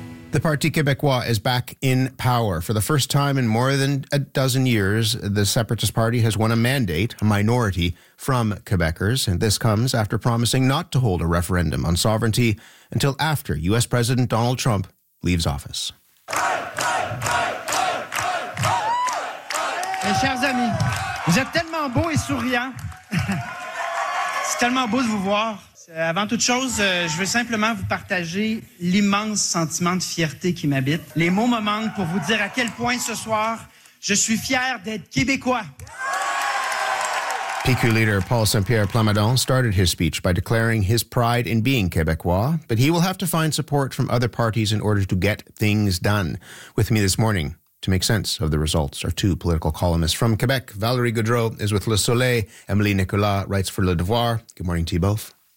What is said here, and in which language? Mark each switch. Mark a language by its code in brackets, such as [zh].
[en] The Parti Québécois is back in power. For the first time in more than a dozen years, the Separatist Party has won a mandate, a minority, from Quebecers. And this comes after promising not to hold a referendum on sovereignty until after U.S. President Donald Trump leaves office. [fr] Mes chers amis, vous êtes tellement beau et souriant. C'est tellement beau de vous voir. Avant toute chose, je veux simplement vous partager l'immense sentiment de fierté qui m'habite. Les mots me manquent pour vous dire à quel point ce soir, je suis fier d'être Québécois. [en] PQ leader Paul St-Pierre Plamondon started his speech by declaring his pride in being Québécois, but he will have to find support from other parties in order to get things done. With me this morning to make sense of the results are two political columnists from Quebec. Valérie Gaudreau is with Le Soleil. Emily Nicolas writes for Le Devoir. Good morning to you both.